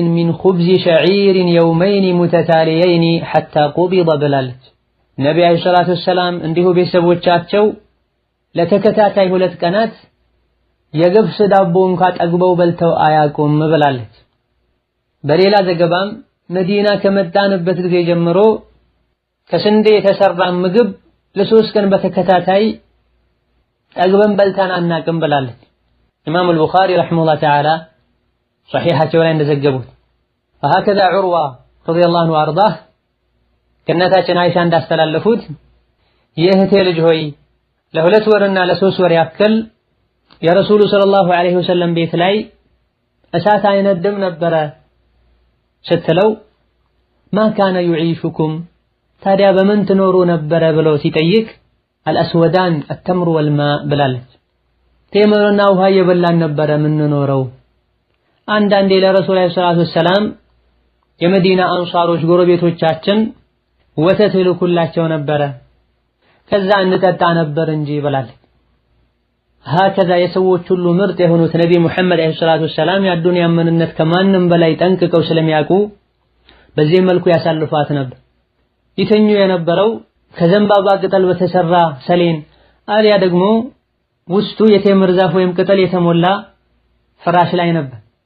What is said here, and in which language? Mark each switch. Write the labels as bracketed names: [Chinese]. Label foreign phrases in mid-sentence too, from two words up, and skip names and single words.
[Arabic] من خبز شعير يومين متتاليين حتى قبض [Amharic] ብላለች። ነቢ [Arabic] عليه الصلاة والسلام [Amharic] እንዲሁ ቤተሰቦቻቸው ለተከታታይ 2 ቀናት የገብስ ዳቦ እንኳ ጠግበው በልተው አያውቁም ብላለች። በሌላ ዘገባም መዲና ከመጣንበት ጊዜ ጀምሮ ከስንዴ የተሰራ ምግብ ለ3 ቀን በተከታታይ ጠግበን በልተን አናቅም ብላለች። ኢማሙ አልቡኻሪ [Arabic] رحمه الله تعالى [Amharic] ሶሒሓቸው ላይ እንደዘገቡት [Arabic] وهكذا عروة رضي الله عنه وارضاه [Amharic] ከእናታችን አይሻ እንዳስተላለፉት የእህቴ ልጅ ሆይ ለሁለት ወርና ለሶስት ወር ያክል የረሱሉ [Arabic] صلى الله عليه وسلم [Amharic] ቤት ላይ እሳት አይነድም ነበረ ስትለው [Arabic] ما كان يعيشكم [Amharic] ታዲያ በምን ትኖሩ ነበረ ብለው ሲጠይቅ [Arabic] الأسودان التمر والماء [Amharic] ብላለች። ቴምርና ውሃ እየበላን ነበረ ምንኖረው። አንዳንዴ ለረሱል [Arabic] صلى الله عليه وسلم [Amharic] የመዲና አንሳሮች ጎረቤቶቻችን ወተት ይልኩላቸው ነበረ ከዛ እንጠጣ ነበር እንጂ ብላለች። هكذا የሰዎች ሁሉ ምርጥ የሆኑት ነቢ ሙሐመድ [Arabic] صلى الله عليه وسلم [Amharic] የዱንያ ምንነት ከማንም በላይ ጠንቅቀው ስለሚያውቁ በዚህ መልኩ ያሳልፏት ነበር። ይተኙ የነበረው ከዘንባባ ቅጠል በተሰራ ሰሌን አልያ ደግሞ ውስጡ የቴምር ዛፍ ወይም ቅጠል የተሞላ ፍራሽ ላይ ነበር።